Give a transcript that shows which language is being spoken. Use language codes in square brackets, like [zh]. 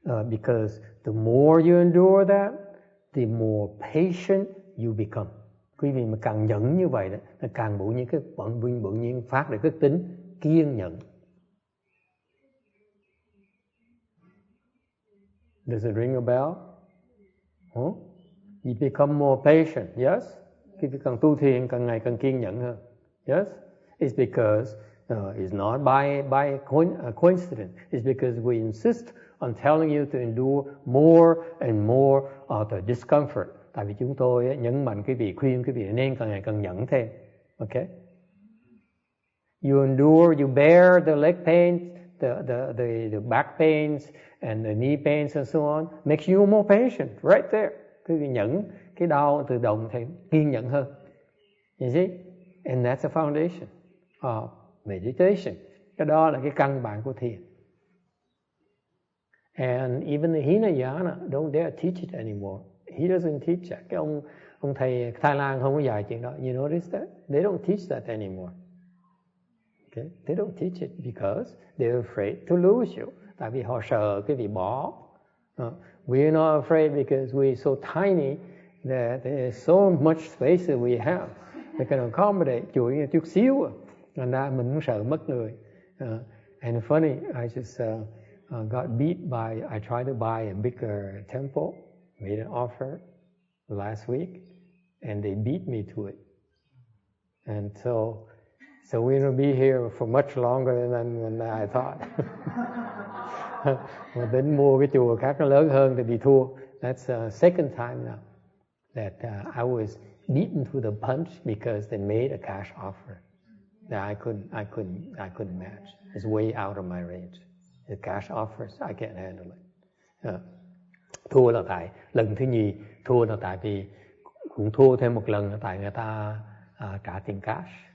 [en] Because the more you endure that, the more patient you become. [vi] Quý vị mà càng nhẫn như vậy đó, nó càng bỗng nhiên phát được cái tính kiên nhẫn. [en] Does it ring a bell? Huh? You become more patient, yes? [vi] Khi càng tu thiền càng ngày càng kiên nhẫn hơn. [en] Yes? It's because it's not by coincidence. It's because we insist on telling you to endure more and more of the discomfort. [vi] Tại vì chúng tôi nhấn mạnh cái vị khuyên cái vị nên càng ngày càng nhẫn thêm. [en] Okay? You endure, you bear the leg pains, the back pains and the knee pains and so on, makes you more patient right there. [vi] Cái vị nhẫn, cái đau tự động thì kiên nhẫn hơn. [en] You see? And that's the foundation of meditation. [vi] Cái đó là cái căn bản của thiền. [en] And even the Hinayana don't dare teach it anymore. He doesn't teach that. [vi] Cái ông thầy Thái Lan không có dạy chuyện đó. [en] You notice that? They don't teach that anymore. Okay? They don't teach it because they're afraid to lose you. [vi] Tại vì họ sợ cái vị bỏ. [en] We're not afraid because we're so tiny that there's so much space that we have. They can accommodate [vi] chùa chút xíu. Thành ra mình cũng sợ mất người. [en] And funny, I just got beat by, I tried to buy a bigger temple, made an offer last week, and they beat me to it. And so we're going to be here for much longer than I thought. [vi] Mà đến mua cái chùa khác nó lớn hơn thì bị thua. [en] That's the second time now that I was beaten to the punch because they made a cash offer that I couldn't match. It's way out of my range. The cash offers, I can't handle it. [vi] Thua là tại lần thứ nhì, thua là tại vì cũng thua thêm một lần là tại người ta trả tiền cash.